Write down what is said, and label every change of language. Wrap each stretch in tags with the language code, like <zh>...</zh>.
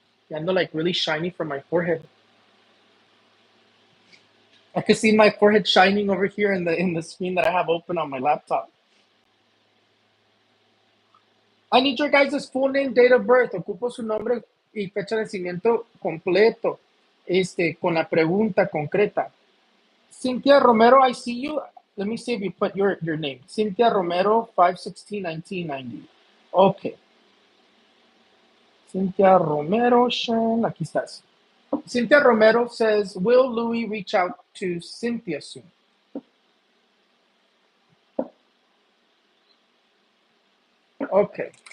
<en>I</en> <es>ando</es> <en>like really shiny from my forehead. I can see my forehead shining over here in the screen that I have open on my laptop. I need your guys' full name, date of birth.</en> <es>Ocupo su nombre y fecha de nacimiento completo. Con la pregunta concreta.</es> <en>Cynthia Romero, I see you. Let me see if you put your name. Cynthia Romero, 5/16/1990. Okay.</en> <es>Cynthia Romero, aquí estás.</es> <en>Cynthia Romero says, will Louis reach out to Cynthia soon? Okay.</en>